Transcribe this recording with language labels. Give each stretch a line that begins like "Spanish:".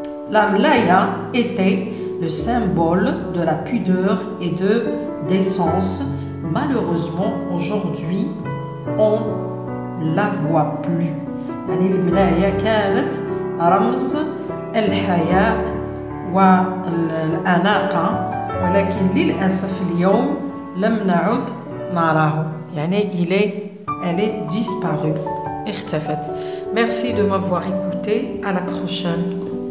French: La mlaya était le symbole de la pudeur et de décence. Malheureusement, aujourd'hui, on la voit plus.
Arabic: يعني الملايا كانت رمز الحياء والأناقة، ولكن للأسف اليوم لم نعد نراه.
French: يعني elle est disparue. اختفت. Merci de m'avoir écouté. À la prochaine.